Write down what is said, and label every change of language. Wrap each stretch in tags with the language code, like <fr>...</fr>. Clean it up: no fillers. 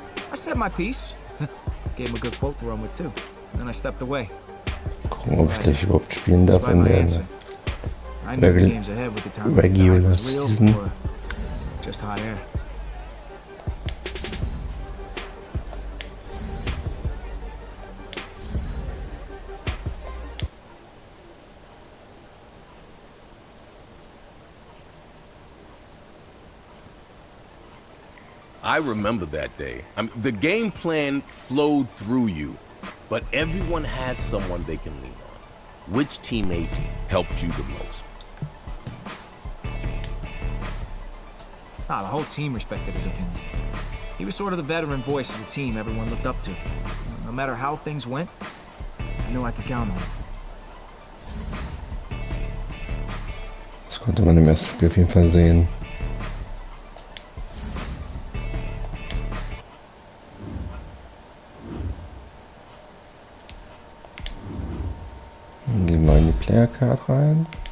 <en>I said my piece. Gave him a good quote to run with, too. And then I stepped away.</en> <de>Gucken, ob ich gleich überhaupt spielen darf in der</de> <en>I knew the games ahead with the time was real season. or just hot air. I remember that day. The game plan flowed through you, but everyone has someone they can lean on. Which teammate helped you the most? The whole team respected his opinion. He was sort of the veteran voice of the team everyone looked up to. No matter how things went, I knew I could count on him.</en> <de>Das konnte man im ersten Spiel auf jeden Fall sehen. Dann gehen wir in die Player Card rein.</de>